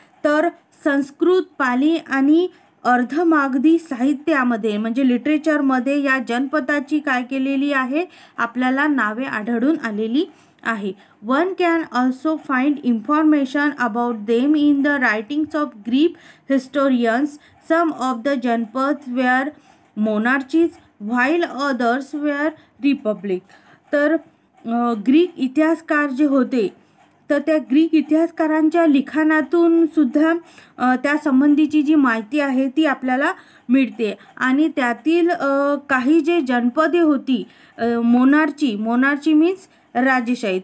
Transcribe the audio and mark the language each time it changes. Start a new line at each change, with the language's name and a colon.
Marathi: तर संस्कृत, पाली आणि अर्धमागधी साहित्यामध्ये म्हणजे लिटरेचरमध्ये या जनपदाची काय केलेली आहे, आपल्याला नावे आढळून आलेली आहे.
English: One can also find information about them in the writings of Greek historians. Some of the Janpads were monarchies while others were republic.
Marathi: तर ग्रीक इतिहासकार जे होते तर त्या ग्रीक इतिहासकारांच्या लिखाणातून सुद्धा त्या संबंधीची जी माहिती आहे ती आपल्याला मिळते आणि त्यातील काही जे जनपदे होती मोनार्ची मीन्स राजेशाही.